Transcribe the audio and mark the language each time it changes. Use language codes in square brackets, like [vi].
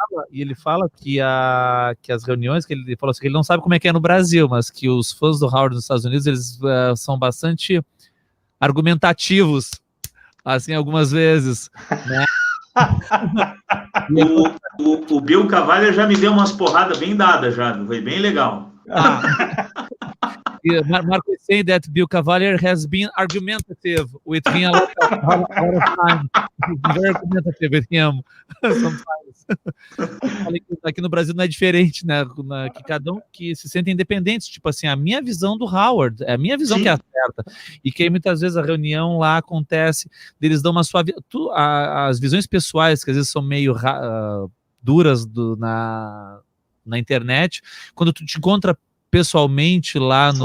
[pt] E ele fala que as reuniões, que ele falou assim, que ele não sabe como é que é no Brasil, mas que os fãs do Howard nos Estados Unidos, eles são bastante argumentativos, assim, algumas vezes, né? O Bill Cavalier já me deu umas porradas bem dadas, já foi bem legal. Marco, [en] say that Bill Cavalier has been argumentative with me a lot of time. He's very argumentative with him sometimes. [pt] Aqui no Brasil não é diferente, né? Que cada um que se sente independente. Tipo assim, a minha visão do Howard, é a minha visão que é a certa. E que aí, muitas vezes a reunião lá acontece, eles dão uma suave... As visões pessoais, que às vezes são meio duras na internet, quando tu te encontra pessoalmente lá no